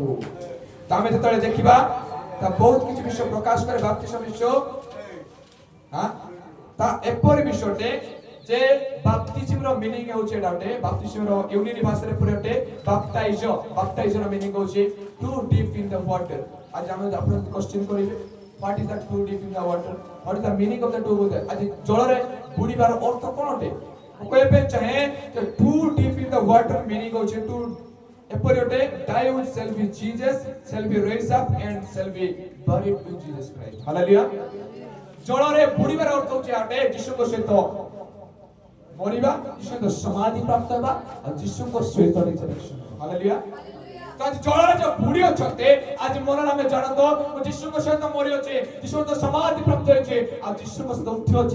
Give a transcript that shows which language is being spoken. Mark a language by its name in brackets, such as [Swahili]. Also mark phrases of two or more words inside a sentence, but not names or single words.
[Odia] ତ ଆମେ ଯେତେବେଳେ ଦେଖିବା ତା ବହୁତ କିଛି ବିଷୟ ପ୍ରକାଶ କରେ ବାପ୍ତିସ୍ମ ବିଷୟ, ତା ଏପରି ବିଷୟଟେ ଯେ ବାପ୍ତିସ୍ମର ମିନିଂ ହେଉଛି ଏଟା ଗୋଟେ, ବାପ୍ତିସ୍ମର ୟୁନାନି ଭାଷାରେ ପୁରାଟେ ବାପ୍ଟାଇଜର ମିନିଂ ହେଉଛି [English] to dip in the water. [Odia] ଆଜି ଆମେ ଆପଣ କ୍ୱେଶ୍ଚନ କରିବେ [English] what is that too deep in the water, what is the meaning of the too deep? [Odia] ଆଜି ଜଳରେ ବୁଡ଼ିବାର ଅର୍ଥ କ'ଣ ଅଟେ? ମୁଁ କହିବା ପାଇଁ ଚାହେଁ ଯେ [English] too deep in the water meaning [Odia] ହେଉଛି ଟୁ ଏପରି ଗୋଟେ [English] die with shall be Jesus, shall be raised up and shall be buried with Jesus Christ. [Odia] ହାଲେଲୁୟା। ଜଳରେ ବୁଡ଼ିବାର ଅର୍ଥ ହେଉଛି ଆଟେ ଯୀଶୁଙ୍କ ସହିତ ମରିବା, ଯୀଶୁଙ୍କ ସମାଧି ପ୍ରାପ୍ତ ହେବା ଆଉ ଯୀଶୁଙ୍କ ସହିତ ରିଜରେକ୍ସନ। ହାଲେଲୁୟା। ତ ଆଜି ଜଳରେ ଯୋଉ ବୁଡ଼ି ଅଛନ୍ତି ଆଜି ମନରେ ଆମେ ଜାଣନ୍ତୁ ମୁଁ ଯୀଶୁଙ୍କ ସହିତ ମରି ଅଛି, ଯୀଶୁଙ୍କ ସମାଧି ପ୍ରାପ୍ତ ହେଇଛି ଆଉ ଯୀଶୁଙ୍କ ସହିତ ଉଠି ଅଛି।